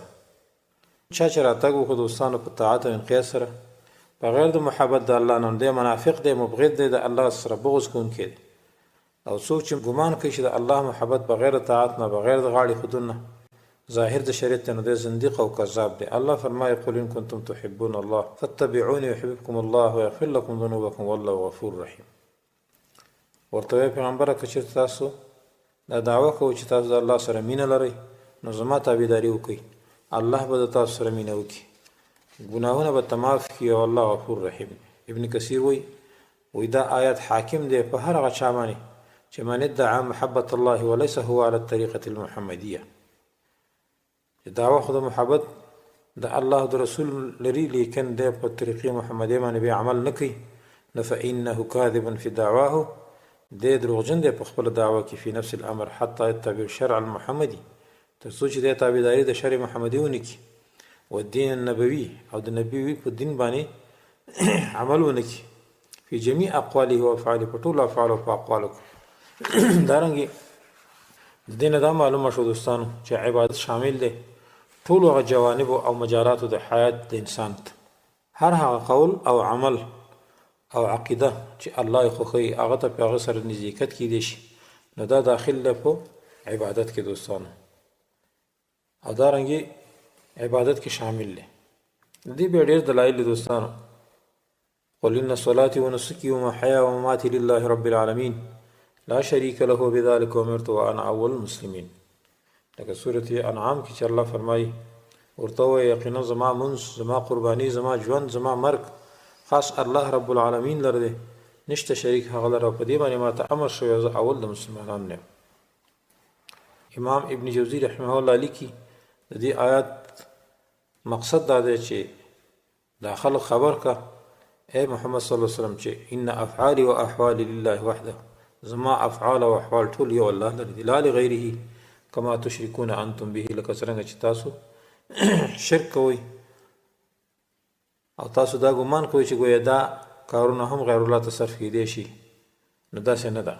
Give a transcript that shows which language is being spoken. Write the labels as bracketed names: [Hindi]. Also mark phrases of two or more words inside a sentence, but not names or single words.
[Pashto] چا چې راتګ وکړو دوستانو په طاعت او انقیاد سره بغیر د محبت د الله نه، دی منافق دی، مبغض دی، د الله سره بغض کوونکی دی. او څوک چې ګمان کوي چې د الله محبت بغیر طاعت نه، بغیر د غاړې خودون نه، ظاهر د شریعت نه دی، زنديق او کذاب دی. الله فرمایي [Arabic] قل ان کنتم تحبون الله فاتبعوني يحببكم الله ويغفر لكم ذنوبكم والله غفور رحیم. [Pashto] ورته پیغمبره که چېرته تاسو دا دعوه کوئ چې تاسو د الله سره مینه لرئ، نو زما تابعداري وکړئ، الله به د تاسو سره مینه وکړي، ګناهونه به معاف کړي او الله [Arabic] غفور رحیم. [Pashto] ابن کثیر وایي دا آیت حاکم دی په هر هغه چا باندې چې [Arabic] من ادعا محبت الله وليس هو على الطریقة المحمدیه، [Pashto] چې دعوه خو د محبت د الله د رسول لري لیکن د په طریقې محمدیه باندې به عمل نه کوي، نو [Arabic] فانه کاذب فی دعواه، [Pashto] د دروغجن دی په خپل دعوه کې، [Arabic] فی نفس الامر حتی يتبع الشرع المحمدي، [Pashto] تر څو چې د تابعداري د شرع محمدي ونکړي، او دین النبوي او د نبوي په دین باندې عمل ونکړي، [Arabic] فی جميع اقواله و افعاله، [Pashto] په ټولو افعال او اقوالو. دارنګه د دین دا معلومه شو دوستانو چې عبادت شامل دی ټول هغه جوانب او مجالات د حیات د انسان ته. هر هغه قول او عمل او عقیده چې الله یې خوښوي هغه ته په هغه سره نزدېکت کیدی شي، نو دا داخل ده په عبادت کې دوستانو. او دارنګه عبادت کې شامل دی. دې به ډېر دلایل دوستانو. [Arabic] قل ان صلاتي ونسكي ومحياي ومماتي لله رب العالمين لا شريك له بذلك امرت وانا اول المسلمين. [Pashto] لکه سورة انعام کې چې الله فرمایي ورته وایي یقینا زما منځ، زما قرباني، زما ژوند، زما مرګ خاص [Arabic] الله رب العالمین [Pashto] لره دی، نشته شریک هغه لره، په دې باندې ماته امر شوی زه اول د مسلمانانو یم. امام ابن جوزی [Arabic] رحمه الله [Pashto] لیکي د دې آیات مقصد دا دی چې دا خلق خبر کا اے محمد [Arabic] صلی الله علیه وسلم [Pashto] چې [Arabic] ان افعالي و احوالي لله وحده، [Pashto] زما افعال او احوال ټول یو الله لري دي، [Arabic] لا لغیره کما تشركون انتم به، [Pashto] لکه څنګه چې تاسو شرک کوئ او تاسو دا ګمان کوئ چې ګویا دا کارونه هم غیر الله ته صرف کیدی شي، نو داسې نه ده.